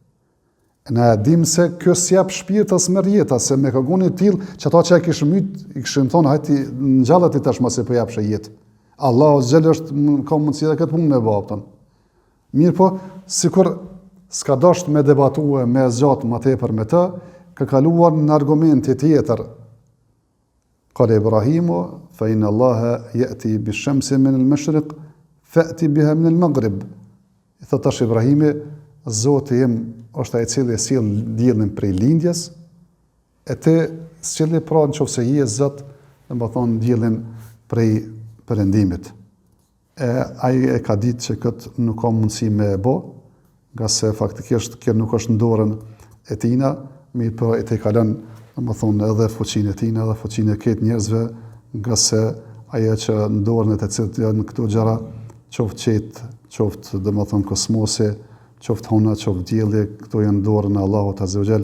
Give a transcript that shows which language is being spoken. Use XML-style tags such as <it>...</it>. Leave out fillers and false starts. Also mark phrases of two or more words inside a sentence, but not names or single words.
<sq>Ne dim se kjo s'jap shpirt as merr jeta, se me këgun i tillë që ata që e kishin myt, i kishin thonë hajti ngjallat i tash mos e po japsh jetë. Allahu Azza ka mundësi edhe këtë punë me baptën. Mirë po, sikur s'ka dashur me debatue me zgjat më tepër me të, ka kaluar në argumente tjetër.</sq> <ar>قال إبراهيم فإن الله يأتي بالشمس من المشرق فأت بها من المغرب.</ar> <sq>I thot tash Ibrahimi, Zoti im është ai i cili sjell diellin prej lindjes, e ti sjellë pra nëse je Zot, domethënë diellin prej perëndimit. Ai e ka ditë që këtë nuk ka mundësi me e bë, nga se faktikisht kjo nuk është në dorën e tina, mirë po e te ka lënë domethënë edhe fuqinë e tina, edhe fuqinë e këtë njerëzve, nga se ajo që në dorën e të cilët janë këto gjëra, qoftë qetë, qoftë domethënë kosmosi, qoftë hona, qoftë dielli, këto janë dorën e Allahut</sq> <ar>عز وجل.</ar>